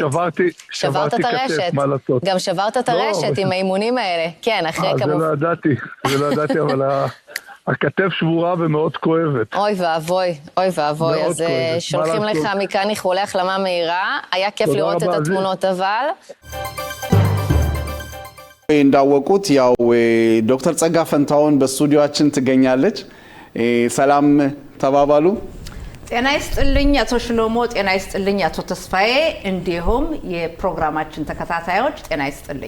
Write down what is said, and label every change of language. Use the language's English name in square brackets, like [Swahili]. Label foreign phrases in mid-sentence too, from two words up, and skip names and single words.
[Hebrew] שברתי כתף, מה לעשות. גם שברת את הרשת עם האימונים האלה. כן, אחרי כמובן. זה לא ידעתי, אבל הכתף שבורה ומאוד כואבת. אוי ואבוי. אז שולחים לך מכאן איחולי החלמה מהירה. היה כיף לראות את התמונות אבל. [Amharic] እንዳወቁት ያው ዶክተር ጸጋ ፈንታውን በስቱዲዮአችን ትገኛለች። ሰላም ተባባሉ። ጤና ይስጥልኝ አቶ ሽሎሞ፣ ጤና ይስጥልኝ አቶ ተስፋዬ፣ እንዲሁም የፕሮግራማችን ተከታታዮች ጤና ይስጥልኝ።